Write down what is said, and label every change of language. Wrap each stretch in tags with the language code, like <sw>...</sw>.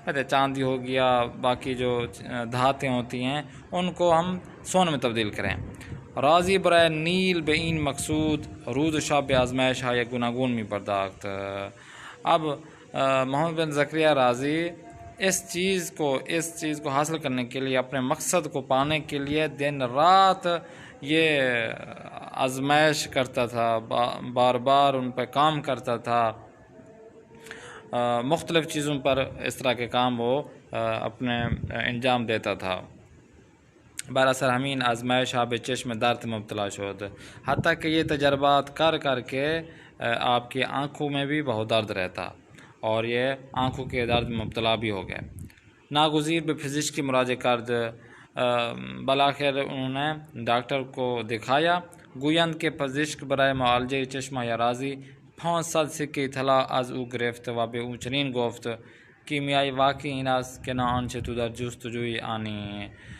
<ur>چاندی ہو گیا، باقی جو دھاتیں ہوتی ہیں ان کو ہم سونے میں تبدیل کریں.</ur> <fa>رازی برای نیل به این مقصود روز و شب به آزمایش‌های گوناگون می پرداخت.</fa> <ur>اب محمد بن زکریا رازی اس چیز کو حاصل کرنے کے لیے، اپنے مقصد کو پانے کے لیے دن رات یہ آزمائش کرتا تھا، بار بار ان پہ کام کرتا تھا. مختلف چیزوں پر اس طرح کے کام وہ اپنے انجام دیتا تھا.</ur> <fa>براثر ہمین آزمائش آب چشم درد مبتلا شد،</fa> <ur>حتیٰ کہ یہ تجربات کر کے آپ کی آنکھوں میں بھی بہت درد رہتا اور یہ آنکھوں کے درد میں مبتلا بھی ہو گئے.</ur> <fa>ناگزیر به پزشکی مراجعه کرد.</fa> <ur>بالاخر انہوں نے ڈاکٹر کو دکھایا.</ur> <fa>گویند که پزشک برای معالجه چشمهای رازی 500 سکه طلا از او گرفت و به او چنین گفت کیمیای واقعی این است که نه آنچه تو در جستجوی آنی.</fa>